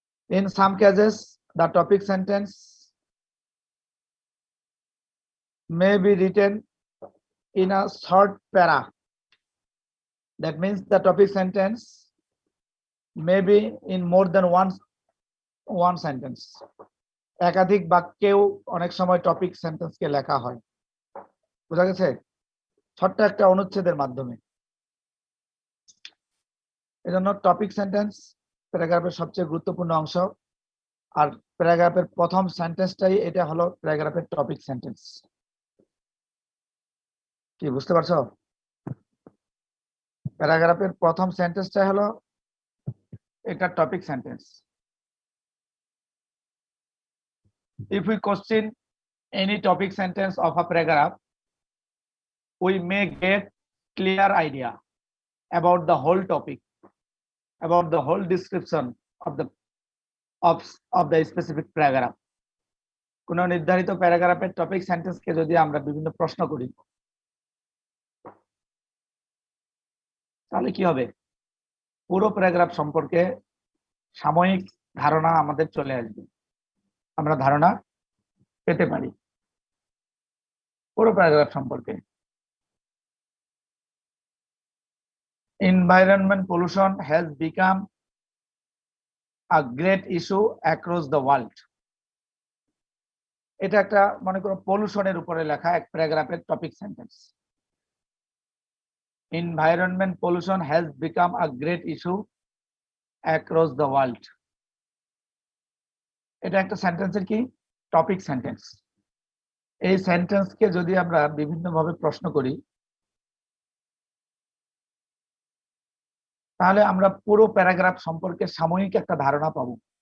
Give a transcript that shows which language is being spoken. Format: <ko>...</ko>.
<en>In some cases, the topic sentence may be written in a short para. That means the topic sentence may be in more than one sentence.</en> <bn>একাধিক বাক্যেও অনেক সময় topic সেন্টেন্সকে লেখা হয়, বোঝা গেছে? ছোট্ট একটা অনুচ্ছেদের মাধ্যমে। এজন্য টপিক সেন্টেন্স প্যারাগ্রাফের সবচেয়ে গুরুত্বপূর্ণ অংশ। আর প্যারাগ্রাফের প্রথম সেন্টেন্সটাই এটা হলো প্যারাগ্রাফের টপিক সেন্টেন্স। কি বুঝতে পারছো? প্যারাগ্রাফের প্রথম সেন্টেন্সটা হলো এটা topic sentence.</bn> <en>If we question any topic sentence of a paragraph, we may get clear idea about the whole topic, about the whole description of the specific paragraph.</en> <bn>কোন নির্ধারিত প্যারাগ্রাফের টপিক সেন্টেন্সকে যদি আমরা বিভিন্ন প্রশ্ন করি, তাহলে কি হবে? পুরো প্যারাগ্রাফ সম্পর্কে সাময়িক ধারণা আমাদের চলে আসবে, আমরা ধারণা পেতে পারি পুরো প্যারাগ্রাফ সম্পর্কে।</bn> <en>Environment pollution has become a great issue across the world.</en> <bn>এটা একটা মনে করো পলিউশনের উপরে লেখা এক প্যারাগ্রাফের topic sentence.</bn> <en>Environment pollution has become a great issue across the world.</en> <bn>এটা একটা সেন্টেন্সের কি টপিক সেন্টেন্স। এই সেন্টেন্সকে যদি আমরা বিভিন্নভাবে প্রশ্ন করি, তাহলে আমরা পুরো প্যারাগ্রাফ সম্পর্কে সাময়িক একটা ধারণা পাবো।</bn>